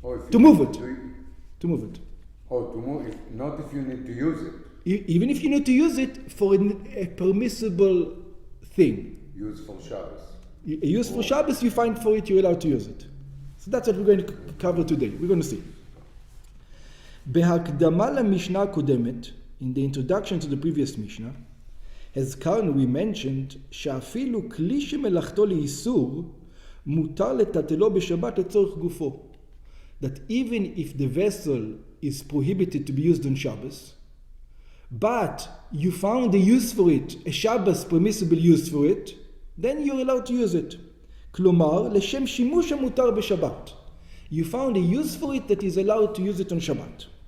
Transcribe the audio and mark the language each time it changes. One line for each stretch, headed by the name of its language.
English: To move it. To move it. Oh, to move, not if you need to use it. Even if you need to use it for a permissible thing. Use for Shabbos. Use for Shabbos, you find for it, you're allowed to use it. So that's what we're going to cover today. We're going to see.
Hebrew: בהקדמה למשנה הקודמת,
English: in the introduction to the previous Mishnah,
Hebrew: הזכרנו,
English: we mentioned,
Hebrew: שאפילו כלי שמלאכתו לאיסור, מותר לטלטלו בשבת לצורך גופו.
English: That even if the vessel is prohibited to be used on Shabbos, but you found a use for it, a Shabbos permissible use for it, then you're allowed to use it.
Hebrew: כלומר, לשם שימוש המותר בשבת.
English: You found a use for it that is allowed to use it on Shabbat.